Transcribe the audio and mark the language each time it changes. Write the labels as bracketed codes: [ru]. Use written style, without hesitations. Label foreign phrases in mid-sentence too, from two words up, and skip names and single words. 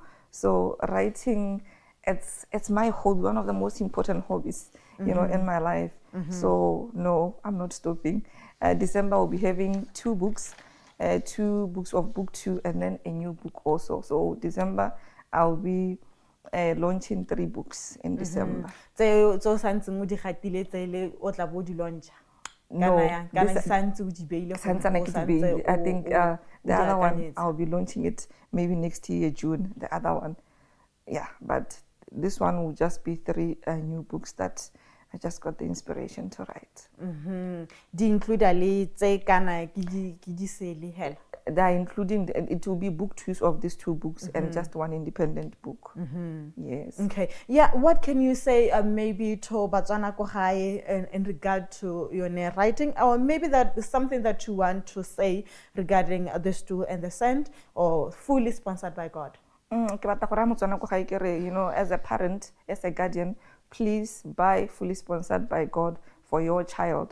[en] So writing, it's my hobby, one of the most important hobbies, in my life. So no, I'm not stopping. December I'll be having 2 books, 2 books of book 2, and then a new book also. So December I'll be launching 3 books in December. [tn] Tse santseng o di gatile tse le o tla bo di launcha. [en] No, [tn] kana santse o di beile go [en] I think the other one I'll be launching it maybe next year June. The other one, yeah, but this one will just be 3 new books that I just got the inspiration to write. [tn] Di include le tse kana ki di sele hela. [en] They are including, it will be book 2 of these 2 books and just 1 independent book. Yes. Okay. Yeah. What can you say maybe to Batswana [tn] ko gae [en] in regard to your writing, or maybe that is something that you want to say regarding the Stool and the Sand, or fully sponsored by God? As a parent, as a guardian, please buy fully sponsored by God for your child.